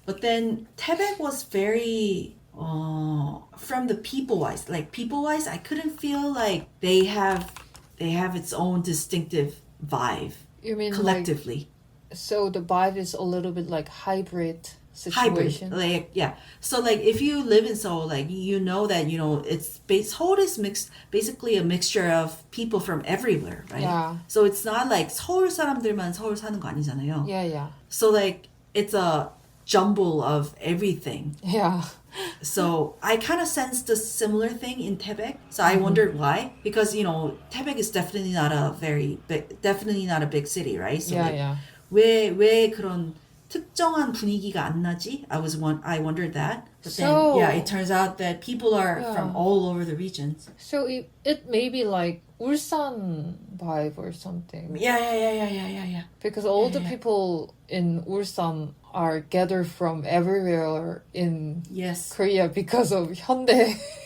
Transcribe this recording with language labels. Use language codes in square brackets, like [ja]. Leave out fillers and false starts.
[en] But then Taebaek was very from the people-wise, I couldn't feel like they have its own distinctive vibe. You mean collectively? So the vibe is a little bit like hybrid situation. Hybrid, like yeah. So like if you live in Seoul, like you know that it's Seoul is mixed, basically a mixture of people from everywhere, right? Yeah. So it's not like [ko] 서울 사람들만 서울 사는 거 아니잖아요. [en] Yeah. So like it's a jumble of everything. Yeah. So I kind of sensed a similar thing in Taebaek. So I wondered why, because Taebaek is definitely not a big city, right? So like, Yeah. [ko] 왜 그런 특정한 분위기가 안 나지? [en] I wondered that. But then yeah, it turns out that people are from all over the regions. So it may be like Ulsan vibe or something. Yeah. Because all the people in Ulsan are gathered from everywhere in Korea because of Hyundai.